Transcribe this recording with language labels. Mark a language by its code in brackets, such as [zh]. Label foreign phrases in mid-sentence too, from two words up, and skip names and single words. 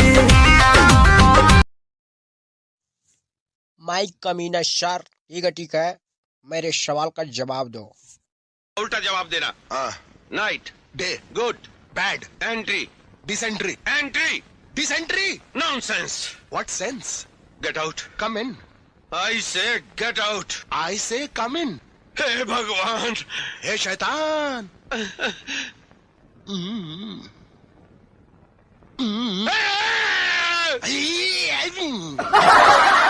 [hi] माइक कमीना सर, ठीक है, मेरे सवाल का जवाब दो। उल्टा जवाब देना। नाइट, [en] डे, गुड, बैड, एंट्री, डिसेंट्री, एंट्री, डिसेंट्री, नॉनसेंस, what sense? get out, come in, I say get out, I say come in, [hi] हे भगवान, हे शैतान। हे! आई